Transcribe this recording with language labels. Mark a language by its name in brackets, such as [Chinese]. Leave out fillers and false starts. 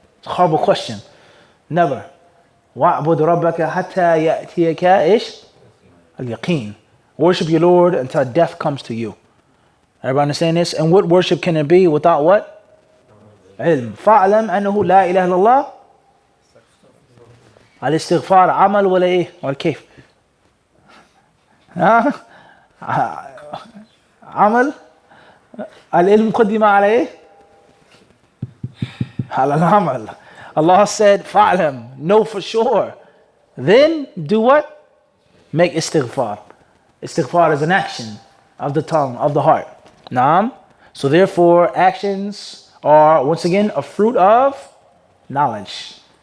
[English] It's a horrible question. [Arabic] Never. وَاعْبُدْ رَبَّكَ حَتَّى يَأْتِيَكَ إيش؟ الْيَقِينَ. [English] Worship your Lord until death comes to you. Everybody understand this? And what worship can it be without what? [Arabic] علم. فَاعْلَمْ أَنَّهُ لَا إِلَهَ إِلَّا اللَّهِ. الاستغفار عمل ولا ايه ولا كيف؟ عمل. العلم قدم على ايه؟ على العمل. [English] Allah said, fa'lam, know for sure. Then do what? Make istighfar. Istighfar is an action of the tongue, of the heart. Naam. So therefore, actions are, once again, a fruit of knowledge.